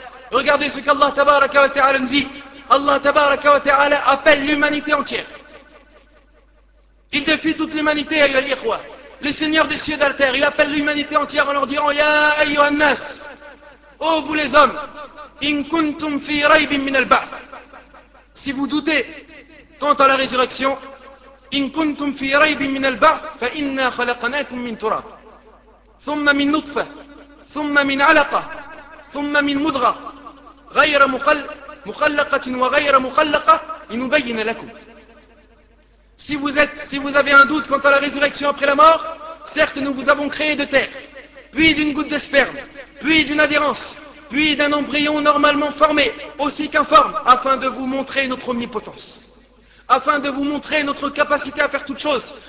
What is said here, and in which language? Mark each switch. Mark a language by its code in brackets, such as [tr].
[fr] Regardez ce qu'Allah tabaraka wa ta'ala nous dit. Allah tabaraka wa ta'ala appelle l'humanité entière. Il défie toute l'humanité, [ar] ayyuha al-ikhwa. [fr] Le Seigneur des cieux et de la terre, il appelle l'humanité entière en leur disant [ar] ya ayyuha an-nas. [fr] Ô vous les hommes, [ar] in kuntum fi raybin min al-ba'th. [fr] Si vous doutez quant à la résurrection, [ar] إن كنتم في ريب من البعث فإنا خلقناكم من تراب ثم من نطفة ثم من علقة ثم من مضغة غير مخلقة وغير مخلقة لنبين لكم. [fr] Si vous avez un doute quant à la résurrection après la mort, certes nous vous avons créé de terre, puis d'une goutte de sperme, puis d'une adhérence, puis d'un embryon normalement formé, aussi qu'informe, afin de vous montrer notre omnipotence. Afin de vous montrer notre capacité à faire toutes choses.